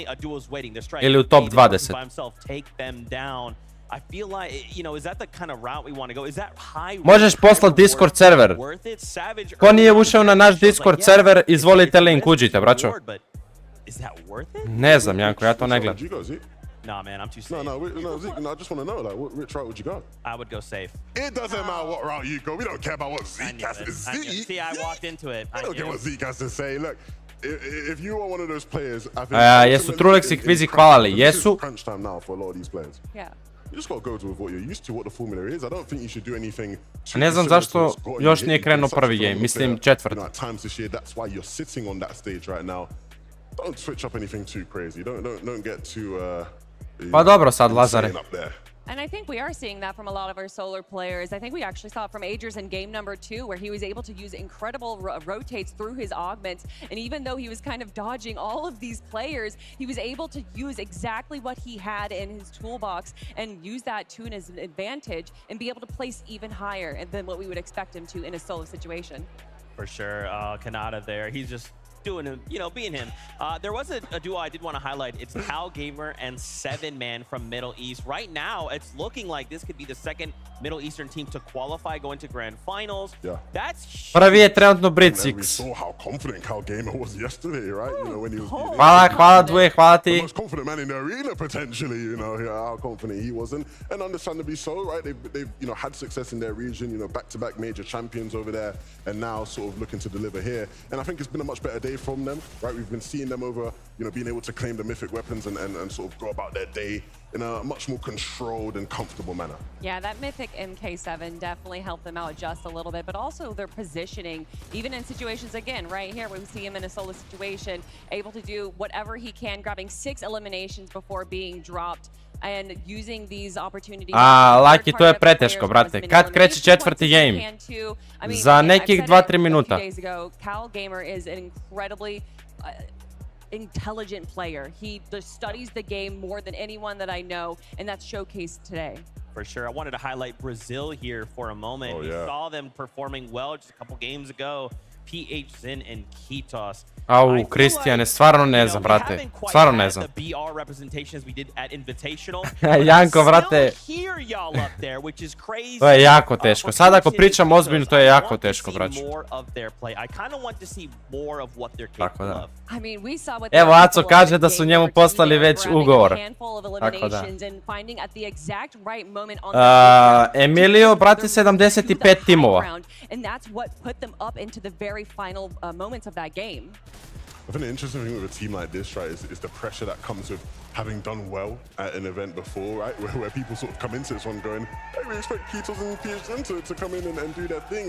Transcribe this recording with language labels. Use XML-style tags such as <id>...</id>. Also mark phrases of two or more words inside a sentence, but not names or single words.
<sr>Ili u top 20. Možeš poslati Discord server. Ko nije ušao na naš Discord server, izvolite link, uđite, braćo. Ne znam, Janko, ja to ne gledam.</sr> <en>Nah, man, I'm too safe. No, I just want to know, like, which route would you go? I would go safe. It doesn't matter what route you go. We don't care about what Zeke has to say. See, I walked into it. I don't care what Zeke has to say. Look, if you are one of those players, I think...</en> <sr>Jesu Trulex i Kvizik hvalali? Jesu.</sr> <en>Crunch time now for a lot of these players. Yeah. You just got to go with what you're used to, what the formula is. I don't think you should do anything...</en> <sr>Ne znam zašto još nije krenuo prvi game. Mislim, četvrti.</sr> <en>At times this year, that's why you're sitting on that stage right now. Don't switch up anything too crazy. Don't get too...</en> <sr>Pa dobro sad, Lazare.</sr> <en>And I think we are seeing that from a lot of our solar players. I think we actually saw it from Agers in game number 2, where he was able to use incredible rotates through his augments. And even though he was kind of dodging all of these players, he was able to use exactly what he had in his toolbox and use that to his advantage and be able to place even higher than what we would expect him to in a solo situation. For sure, Kanata there. He's just doing him, you know, being him. There was a duo I did want to highlight. It's Cal Gamer and 7man from Middle East. Right now, it's looking like this could be the second Middle Eastern team to qualify, going to grand finals. Yeah. That's huge.</en> <sr>Prvi je trenutno Brit</sr> <en>We saw how confident Cal Gamer was yesterday, right? You know, when he was...</en> <sr>Hvala Dvoje, hvala ti.</sr> <en>The most confident man in the arena, potentially, you know, how confident he was. And understandably so, right? They've you know, had success in their region, you know, back-to-back major champions over there, and now sort of looking to deliver here. And I think it's been a much better day from them, right? We've been seeing them over, you know, being able to claim the mythic weapons and sort of go about their day in a much more controlled and comfortable manner. Yeah, that mythic MK7 definitely helped them out just a little bit, but also their positioning, even in situations, again, right here, when we see him in a solo situation, able to do whatever he can, grabbing 6 eliminations before being dropped. And using these opportunities.</en> <sr>Laki, to je preteško, brate. Kad kreće četvrti game? Za nekih 2-3 minuta.</sr> <en>Cal Gamer is an incredibly intelligent player. He studies the game more than anyone that I know, and that's showcased today. for sure. I wanted to highlight Brazil here for a moment. Oh, We yeah. saw them performing well just a couple games ago. PH Zin and Kitos.</en> <sr>Au, Kristijane, stvarno ne znam, brate. Stvarno ne znam.</sr> <en>The BR representation as we did at Invitational.</en> <sr>Janko, brate.</sr> <en>Hear y'all up there, which is crazy.</en> <sr>To je jako teško. Sad ako pričam ozbiljno, to je jako teško, braću.</sr> <en>More of their play. I kind of want to see more of what they're</en> <sr>Tako</sr> <en>capable</en> <sr>da.</sr> <en>of. I mean, we saw what</en> <sr>Evo, Aco kaže da su njemu poslali već ugovor. Tako da. Emilio, brate, 75 timova.</sr> <en>And that's what put them up into the very final moments of that game. I think the interesting thing with a team like this, right, is the pressure that comes with having done well at an event before, right? Where people sort of come into this one going, hey, we expect Kitos and PHN to come in and do their thing.</en>